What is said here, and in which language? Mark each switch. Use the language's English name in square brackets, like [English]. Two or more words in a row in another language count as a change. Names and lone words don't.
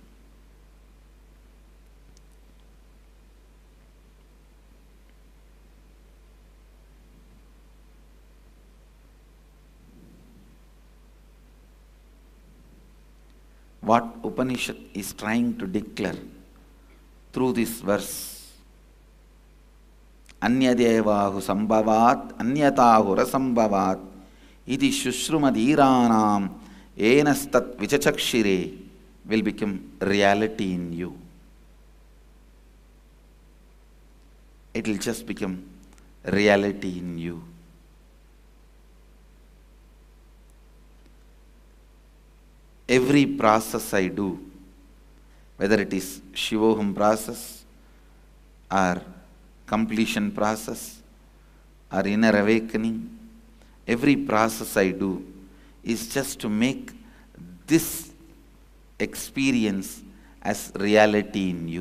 [English] What Upanishad is trying to declare through this verse, [Sanskrit] anyadevahuh sambhavat anyadevahuh iti susruma dhiranam nastadvichachaksire [English] will become reality in you. It will just become reality in you. Every process I do, whether it is Shivoham process or completion process or inner awakening, every process I do is just to make this experience as reality in you.